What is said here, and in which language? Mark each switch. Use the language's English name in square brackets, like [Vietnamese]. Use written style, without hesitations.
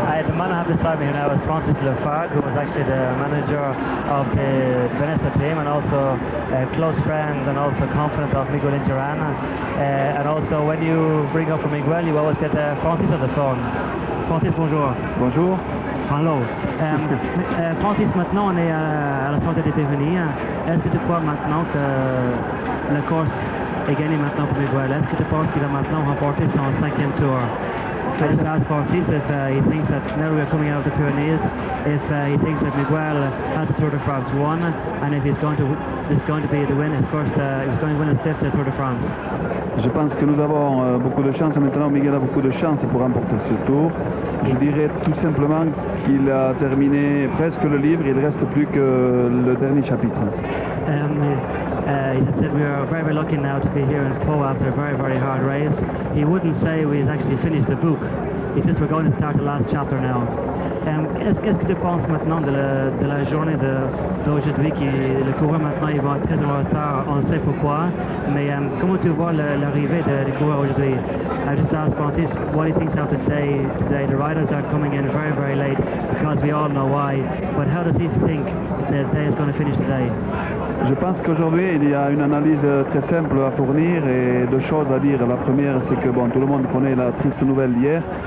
[English] The man I have beside me now is Francis Lafargue, who was actually the manager of the Venezia team, and also a close friend and also confidant of Miguel Indurain. And also when you bring up Miguel, you always get Francis on the phone. [French] Francis, bonjour. Bonjour. [English] Hello. [French] Francis, maintenant on est à la sortie des Pyrénées. Est-ce que tu crois maintenant que la course est gagnée maintenant pour Miguel? Est-ce que tu penses qu'il va maintenant remporter son 5e tour? [English] I just asked Francis if he thinks that now we're coming out of the Pyrenees, if he thinks that Miguel has the Tour de France won, and if this is going to be the win, he's going to win his 5th Tour de France. [French] Je pense que nous avons beaucoup de chance maintenant. Miguel a beaucoup de chance pour remporter ce tour. Je dirais tout simplement qu'il a terminé presque le livre. Il ne reste plus que le dernier chapitre. [English] He said we are very, very lucky now to be here in Pau after a very, very hard race. He wouldn't say we've actually finished the book. He says we're going to start the last chapter now. [French] Qu'est-ce que tu penses maintenant de la journée d'aujourd'hui, qui le coureur maintenant il va être très en retard, on sait pourquoi, mais comment tu vois l'arrivée des coureurs aujourd'hui? [English] I just asked Francis what he thinks of today. The riders are coming in very, very late because we all know why, but how does he think the day is going to finish today? [French] Je pense qu'aujourd'hui, il y a une analyse très simple à fournir et deux choses à dire. La première, c'est que tout le monde connaît la triste nouvelle d'hier.